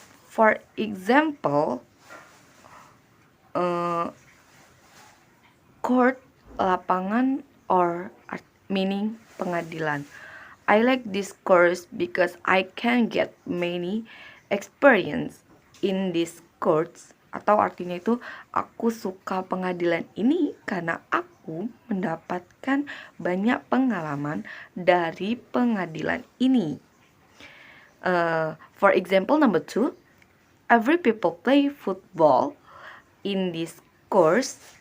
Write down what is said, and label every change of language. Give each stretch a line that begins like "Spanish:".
English: For example, court, lapangan, or meaning pengadilan. I like this course because I can get many experience in this course.
Indonesian: Atau artinya itu aku suka pengadilan ini karena aku mendapatkan banyak pengalaman dari pengadilan ini.
English: For example, number 2, every people play football in this course.